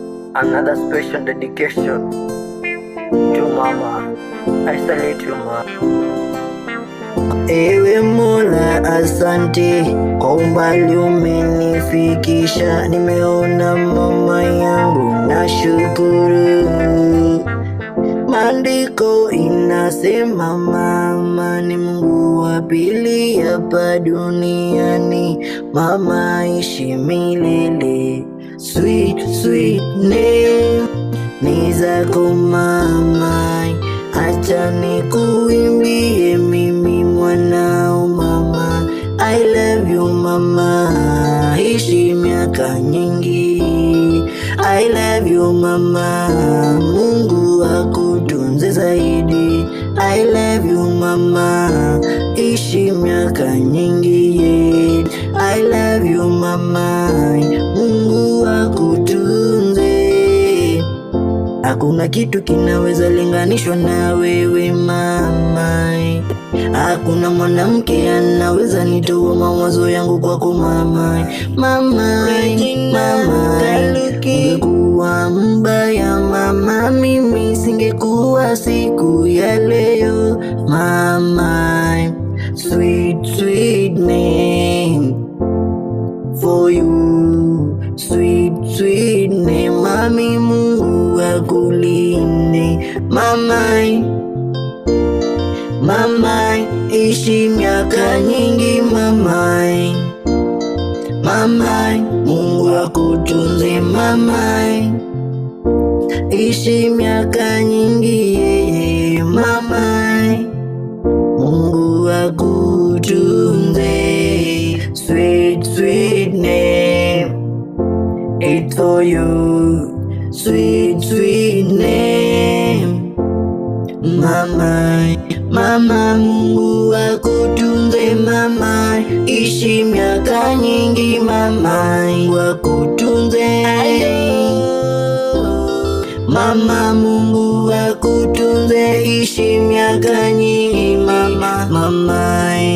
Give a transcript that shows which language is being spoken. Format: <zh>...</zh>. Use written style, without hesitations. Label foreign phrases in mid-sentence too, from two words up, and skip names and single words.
<en>Another special dedication to mama. I salute you, ma.</en> <sw>Ewe Mola, asante kwa umbali umenifikisha. Nimeona mama yangu, nashukuru. Maandiko inasema mama ni Mungu wa pili hapa duniani. Mama ishi milele.</sw> <en>Sweet, sweet name</en> <sw>ni zako mama, acha nikuimbie mimi mwanao mama.</sw> <en>I love you mama,</en> <sw>ishi miaka nyingi.</sw> <en>I love you mama,</en> <sw>Mungu akutunze zaidi.</sw> <en>I love you mama,</en> <sw>ishi miaka nyingi.</sw> <en>I love you mama,</en> <sw>Mungu akutunze. Hakuna kitu kinaweza linganishwa na wewe mama. Hakuna mwanamke anaweza nitoa mawazo yangu kwako mama. Mama, ungekuwa mbaya mama, mimi singekuwa siku ya leo mama.</sw> <en>Sweet, sweet name for you. Sweet, sweet name mami,</en> <sw>Mungu akulinde mama, ishi miaka nyingi mama, Mungu akutunze mama, ishi miaka nyingi mama, Mungu akutunze.</sw> <en>Sweet, sweet name, it's for you. Sweet, sweet name</en> <sw>mama, Mungu akutunze mama, ishi miaka nyingi mama, Mungu akutunze mama, Mungu akutunze, ishi miaka nyingi mama.</sw>